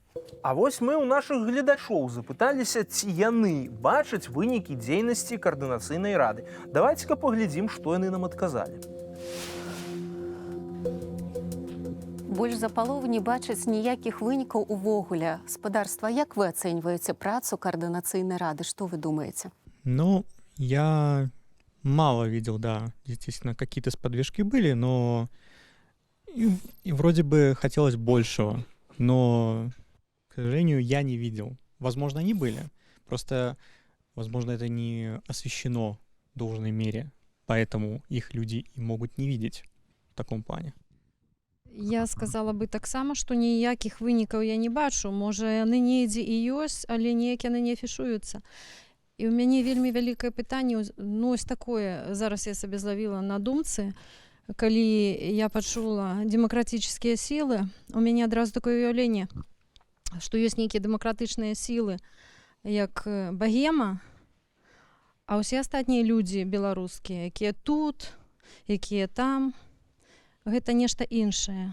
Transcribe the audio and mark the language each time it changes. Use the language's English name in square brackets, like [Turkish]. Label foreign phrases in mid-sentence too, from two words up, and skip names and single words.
[Belarusian] А вось мы ў нашых гледачоў запыталіся, ці яны бачаць вынікі дзейнасці каардынацыйнай рады. Давайце-ка паглядзім, што яны нам адказалі. Больш за палову не бачаць ніякіх вынікаў увогуле. Спадарства, як вы ацэньваеце працу координационной рады? [Russian] Что вы думаете? Я мало видел, да, естественно, какие-то сподвижки были, но и вроде бы хотелось большего, но, к сожалению, я не видел. Возможно, они были, просто, возможно, это не освещено в должной мере, поэтому их люди и могут не видеть в таком плане. [Belarusian] Я сказала бы таксама, што ніякіх вынікаў я не бачу. Можа, яны недзе і ёсць, але ніяк яны не афішуюцца. І ў мяне вельмі вялікае пытанне, ось такое, зараз я сабе злавіла на думцы, калі я пачула дэмакратычныя сілы, у мяне адразу такое уяўленне, што ёсць нейкія дэмакратычныя сілы, як Богема, а ўсе астатнія людзі беларускія, якія тут, якія там, гэта нешта іншае.